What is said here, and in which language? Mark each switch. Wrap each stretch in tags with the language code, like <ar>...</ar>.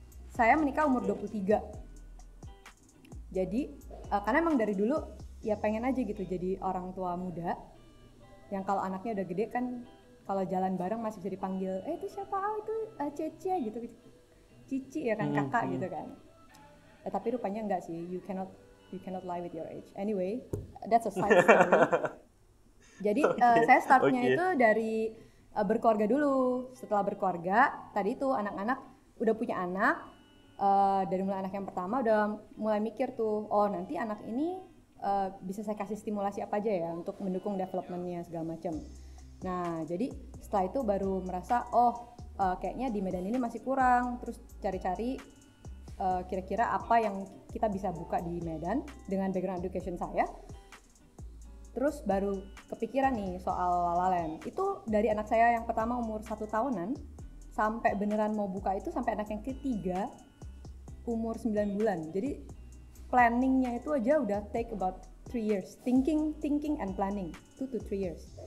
<id>Saya menikah umur 23. Jadi karena emang dari dulu ya pengen aja gitu jadi orang tua muda yang kalau anaknya udah gede kan kalau jalan bareng masih bisa dipanggil itu siapa, itu Cece gitu, Cici ya kan, kakak gitu kan. Tapi rupanya enggak sih,</id> <en>you cannot lie with your age. Anyway, that's a side story.</en> <id>Jadi saya startnya itu dari berkeluarga dulu. Setelah berkeluarga, tadi itu anak-anak udah punya anak, dari mulai anak yang pertama udah mulai mikir tuh, nanti anak ini bisa saya kasih stimulasi apa aja ya untuk mendukung developmentnya segala macam. Nah, jadi setelah itu baru merasa kayaknya di Medan ini masih kurang, terus cari-cari kira-kira apa yang kita bisa buka di Medan dengan background education saya. Terus baru kepikiran nih soal La La Land. Itu dari anak saya yang pertama umur 1 tahunan sampai beneran mau buka itu sampai anak yang ketiga umur 9 bulan. Jadi planningnya itu aja udah</id> <en>take about 3 years. Thinking and planning 2 to 3 years.</en>